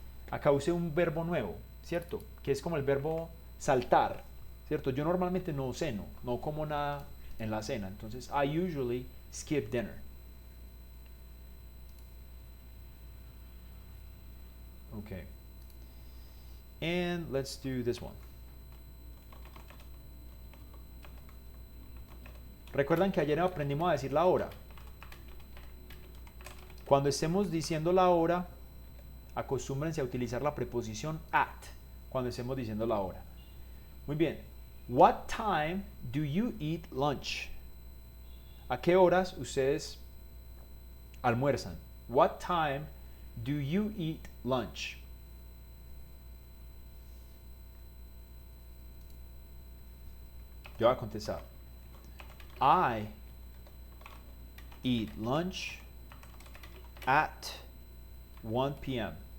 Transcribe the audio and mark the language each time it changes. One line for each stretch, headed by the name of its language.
Spanish: Acá usé un verbo nuevo, ¿cierto? Que es como el verbo saltar, ¿cierto? Yo normalmente no ceno, no como nada en la cena. Entonces,
English: I usually skip dinner. Okay. And let's do this one.
Spanish: ¿Recuerdan que ayer aprendimos a decir la hora? Cuando estemos diciendo la hora, acostúmbrense a utilizar la preposición at cuando estemos diciendo la hora. Muy bien.
English: What time do you eat lunch?
Spanish: ¿A qué horas ustedes almuerzan?
English: What time do you eat lunch?
Spanish: Yo voy a contestar.
English: I eat lunch at 1 p.m.